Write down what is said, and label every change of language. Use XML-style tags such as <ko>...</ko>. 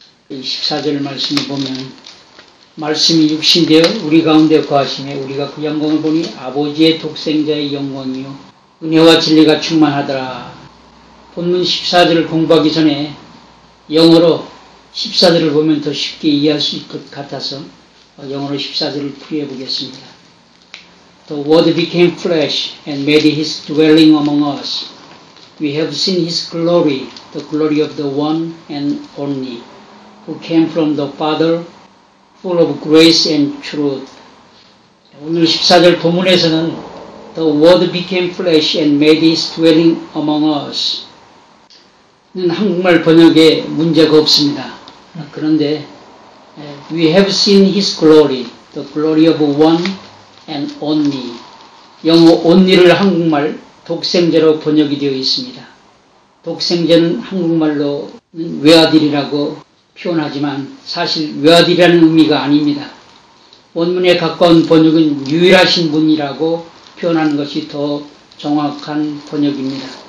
<ko>14절 말씀을 보면 말씀이 육신되어 우리 가운데 거하시매 우리가 그 영광을 보니 아버지의 독생자의 영광이요 은혜와 진리가 충만하더라. 본문 14절을 공부하기 전에 영어로 14절을 보면 더 쉽게 이해할 수 있을 것 같아서 영어로 14절을 풀이해 보겠습니다.</ko> <en>The Word became flesh and made his dwelling among us. We have seen his glory, the glory of the one and only, who came from the Father, full of grace and truth.</en> <ko>오늘 14절 본문에서는</ko> <en>The Word became flesh and made his dwelling among us.</en> <ko>는 한국말 번역에 문제가 없습니다. 그런데</ko> <en>We have seen his glory, the glory of one and only.</en> <ko>영어 only를 한국말 독생자로 번역이 되어 있습니다. 독생자는 한국말로는 외아들이라고 표현하지만 사실 외아들이라는 의미가 아닙니다. 원문에 가까운 번역은 유일하신 분이라고 표현하는 것이 더 정확한 번역입니다.</ko>